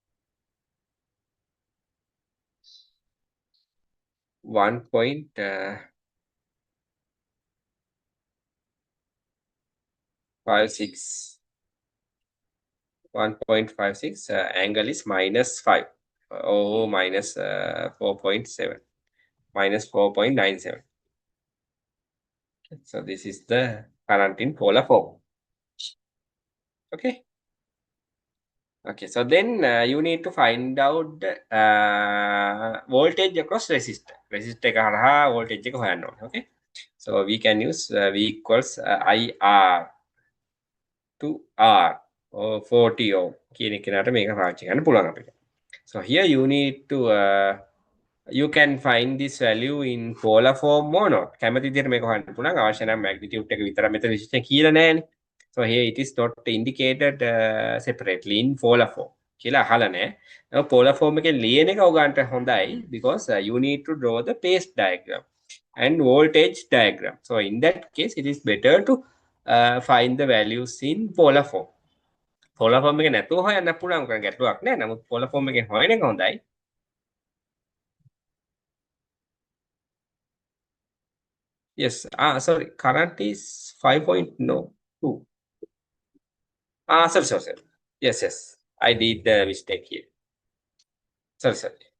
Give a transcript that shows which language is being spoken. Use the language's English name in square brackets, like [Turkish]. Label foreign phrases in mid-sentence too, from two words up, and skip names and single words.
[English] 1.56 1.56 angle is minus 5 or minus 4.7 minus 4.97 so this is the current in polar form okay okay so then you need to find out the voltage across resistor [Sinhala] එක හරහා voltage එක හොයන්න ඕනේ [English] okay so we can use v equals IR to R or 40 ohm [Sinhala] කියන කෙනාට මේක පාවිච්චි කරන්න පුළුවන් අපිට [English] so here you need to you can find this value in polar form or not [Sinhala] කැමති විදිහට මේක හොයන්න පුළුවන් අවශ්‍ය නම් magnitude එක විතර මෙතන විශේෂයෙන් කියලා නැහැනේ [English] so here it is not indicated separately in polar form [Sinhala] කියලා අහලා නැහැ [English] polar form [Sinhala] එකේ ලියන එක ඔයගන්ට හොඳයි [English] because you need to draw the phase diagram and voltage diagram so in that case it is better to find the values in polar form polar form [Sinhala] එක නැතුව හොයන්න පුළුවන් කරන ගැටලුවක් නැහැ නමුත් [English] polar form [Sinhala] එකෙන් හොයන එක හොඳයි [English] Yes. Sorry. Current is 5.2. Sorry. Yes. I did the mistake here. Sorry.